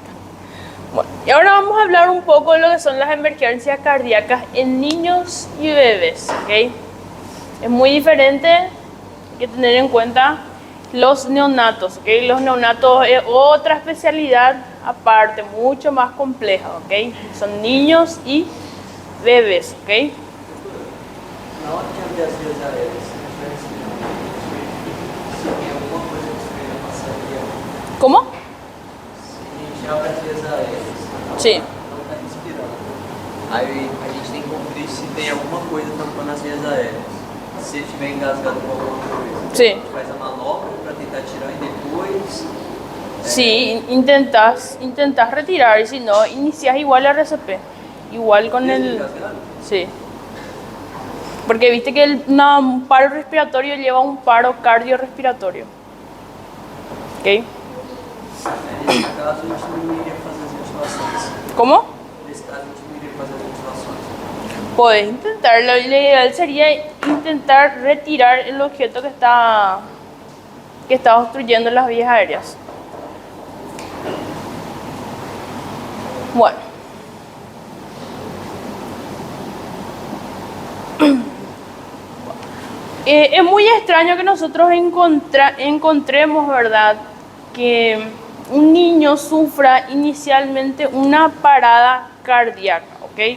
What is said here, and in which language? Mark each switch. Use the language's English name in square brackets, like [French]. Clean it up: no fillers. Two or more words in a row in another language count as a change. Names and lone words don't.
[Spanish] Bueno, y ahora vamos a hablar un poco de lo que son las emergencias cardíacas en niños y bebés, ¿ok? Es muy diferente, hay que tener en cuenta los neonatos, ¿ok? Los neonatos es otra especialidad aparte, mucho más compleja, ¿ok? Son niños y bebés, ¿ok? [Portuguese] Na hora que abrir as vias aéreas, se tem alguma coisa que você passaria, [Spanish] ¿Cómo? [Portuguese] se abre as vias aéreas, [Spanish] Sí. [Portuguese] não está respirando. Aí a gente tem que conferir se tem alguma coisa tampando as vias aéreas. Se estiver engasgado com alguma coisa, [Spanish] Sí. [Portuguese] a gente faz a manobra para tentar tirar e depois. [Spanish] Sí, intentas retirar y si no, inicias igual el RCP, igual con el... [Portuguese] Engasgado? [Spanish] Sí. Porque viste que un paro respiratorio lleva a un paro cardiorrespiratorio. ¿Ok? [Portuguese] Nesse caso, a gente não iria fazer as ventilações. [Spanish] ¿Cómo? [Portuguese] Nesse caso, a gente não iria fazer as ventilações. [Spanish] Puedes intentarlo. Lo ideal sería intentar retirar el objeto que está obstruyendo las vías aéreas. Bueno. Es muy extraño que nosotros encontremos, ¿verdad?, que un niño sufra inicialmente una parada cardíaca, ¿ok?